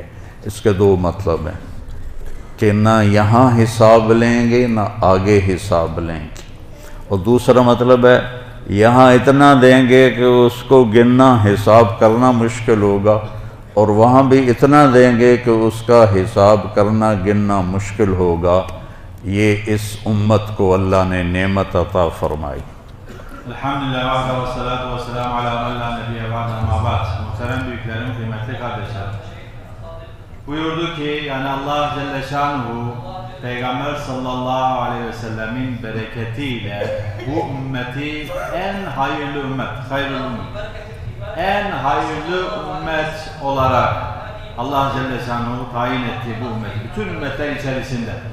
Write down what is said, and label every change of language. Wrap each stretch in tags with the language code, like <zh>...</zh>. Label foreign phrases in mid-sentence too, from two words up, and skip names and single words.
<ur>اس کے 2 مطلب ہیں کہ نہ یہاں حساب لیں گے نہ آگے حساب لیں گے، اور دوسرا مطلب ہے یہاں اتنا دیں گے کہ اس کو گننا حساب کرنا مشکل ہوگا، اور وہاں بھی اتنا دیں گے کہ اس کا حساب کرنا گننا مشکل ہوگا۔ یہ اس امت کو اللہ نے نعمت عطا فرمائی۔</ur> <ar>الحمد لله وحده والصلاة والسلام على من لا نبي بعده أما بعد.</ar> <tr>Muhterem büyüklerim, kıymetli kardeşlerim. Buyurdu ki, yani Allah</tr> <ar>جل شأنه</ar> <tr>Peygamber</tr> <ar>صلى الله عليه وسلم</ar> <tr>bereketiyle bu ümmeti en hayırlı ümmet,</tr> <ar>خير الأمة,</ar> <tr>en hayırlı ümmet olarak Allah</tr> <ar>جل شأنه</ar> <tr>tayin etti bu ümmeti, bütün ümmetler içerisinde.</tr>